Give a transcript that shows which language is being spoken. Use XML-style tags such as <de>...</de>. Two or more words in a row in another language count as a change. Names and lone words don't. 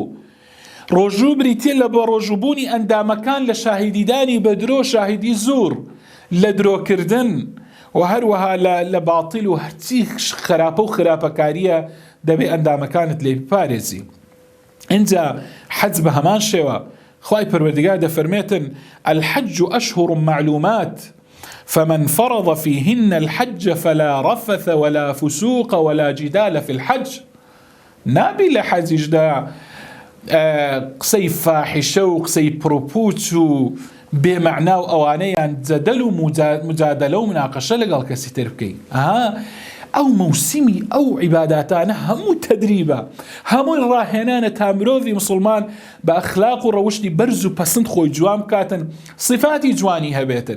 <ckb>ڕۆژوو بریتیە لە بەڕۆژوبوونی ئەندامەکان لە شاهیدیدانی بە درۆ، شاهیدی زوور، لە درۆکردن و هەروەها لە باڵتیل و هەرچی خراپە و خراپەکاریە دەبێ ئەندامەکانت لێ بپارێزی.</ckb> <ar>اینجا</ar> <ckb>حەج بە هەمان شێوە خوای پەروەردگار دەفەرمێتن</ckb> <ar>الحج أشهر معلومات فمن فرض فيهن الحج فلا رفث ولا فسوق ولا جدال في الحج.</ar> <ckb>نابی لە حەجیشدا قسەی فاحشە و قسەی پرۆپوچ و بێمەعنا و ئەوانەیان جەدەل و مجادلە و مناقەشە لەگەڵ کەسی تر بکەین. ئەو مەوسیمی ئەو عیباداتانە هەموو تەدریبە، هەمووی ڕاهێنانە تا مرۆڤی مسلمان بە ئەخلاق و ڕەوشتی بەرز و پەسند خۆی جوان بکاتن، صفاتی جوانی هەبێتن.</ckb>